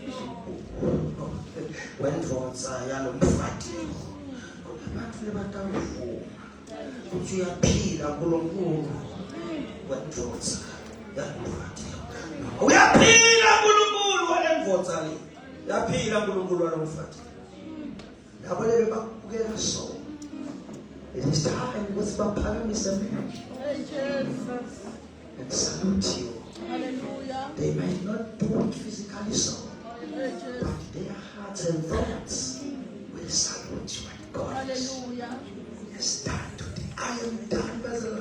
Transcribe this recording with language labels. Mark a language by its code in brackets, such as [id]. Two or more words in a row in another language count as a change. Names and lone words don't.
[ss] wendvodza yalomfati abantu lebatawuvuma ukuthi uyaphila uNkulunkulu wendvodza yalomfati uyaphila uNkulunkulu walendvodza le yaphila uNkulunkulu walomfati yabo lebe bakubukela [en] so it is time [ss] ukuthi baphakamise [en] and salute you. Hallelujah. They might not do it physically physically so, but their hearts and thoughts will salute you and God Hallelujah. has done today. I am done, Brother Lord.